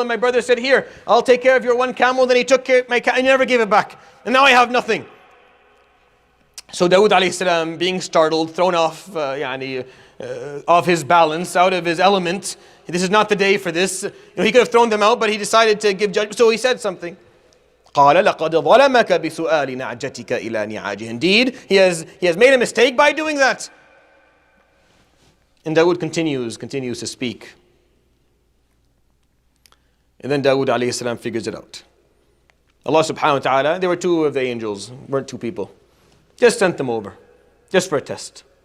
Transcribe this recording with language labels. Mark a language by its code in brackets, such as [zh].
[en] And my brother said, here, I'll take care of your one camel. Then he took care of my camel and he never gave it back. And now I have nothing. So Dawood alayhi salam, being startled, thrown off his balance, out of his element. This is not the day for this. He could have thrown them out, but he decided to give judgment. So he said something. [ar] قال لقد ظلمك بسؤال نعجتك إلى نعاجه. [en] Indeed, he has made a mistake by doing that. And Dawood continues to speak. And then Dawood alayhi salam figures it out. Allah subhanahu wa ta'ala, there were two of the angels, weren't two people. Just sent them over, just for a test.